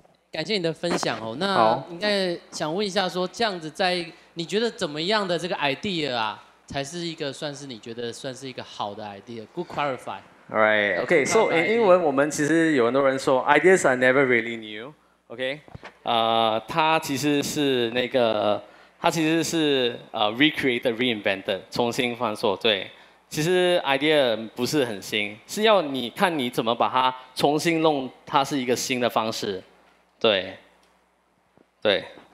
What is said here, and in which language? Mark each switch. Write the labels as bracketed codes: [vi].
[zh] 感谢你的分享哦。那应该想问一下说，这样子在你觉得怎么样的这个 idea 啊，才是一个算是你觉得算是一个好的 idea？ [en] Good clarify. Alright, okay. So in [zh] 英文我们其实有很多人说 [en] ideas are never really new. [zh] OK， 它其实是 [en] recreated, reinvented， [zh] 重新创作。对，其实 idea 不是很新，是要你看你怎么把它重新弄，它是一个新的方式。对，对。